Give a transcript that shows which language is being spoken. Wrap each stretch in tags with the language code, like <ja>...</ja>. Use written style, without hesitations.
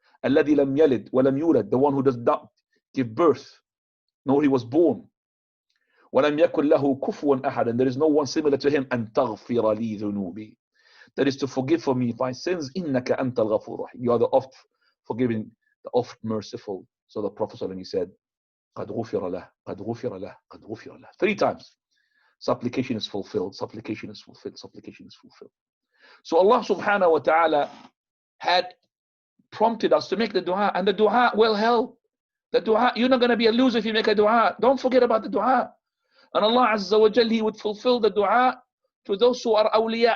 <ar>Alladhi lam yalid wa lam yulad,</ar> <en>the one who does not give birth, nor he was born.</en> <ar>وَلَمْ يَكُنْ لَهُ كُفُوًا أَحَدًا,</ar> <en>and there is no one similar to him.</en> <ar>أَن تَغْفِرَ لِي ذُنُوبِي,</ar> <en>that is to forgive for me my sins.</en> <ar>إِنَّكَ أَنْتَ الْغَفُورُ رَحِيمُ,</ar> <en>you are the oft forgiving, the oft merciful. So the Prophet ﷺ, he said,</en> <ar>قَدْ غُفِرَ لَهُ, قَدْ غُفِرَ لَهُ,</ar> <en>قَدْ غُفِرَ لَهُ, 3 times. Supplication is fulfilled, supplication is fulfilled, supplication is fulfilled. So Allah subhanahu wa ta'ala had prompted us to make the dua, and the dua will help. The dua, you're not going to be a loser if you make a dua. Don't forget about the dua. And Allah Azza wa Jal, He would fulfill the dua to those who are awliya.</en>